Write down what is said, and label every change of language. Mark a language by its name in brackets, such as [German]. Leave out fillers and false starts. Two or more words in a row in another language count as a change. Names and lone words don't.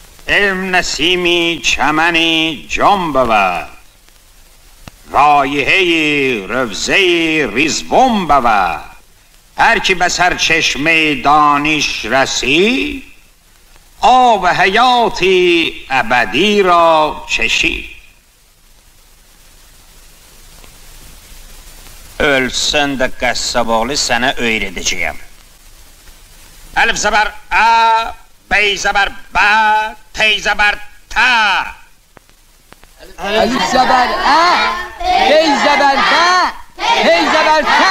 [Persian] علم نسیمی چمنی جان بود رایحه روضه ریزبون بود هر کی به سرچشمه دانش رسی آب حیاتی ابدی را چشی. [Azerbaijani] Ölsən də qəssaboğlu sənə öyrədəcəyəm. Əlif zəbər ə, bey zəbər bə, tey zəbər tə. Əlif zəbər ə, bey zəbər bə, tey zəbər tə.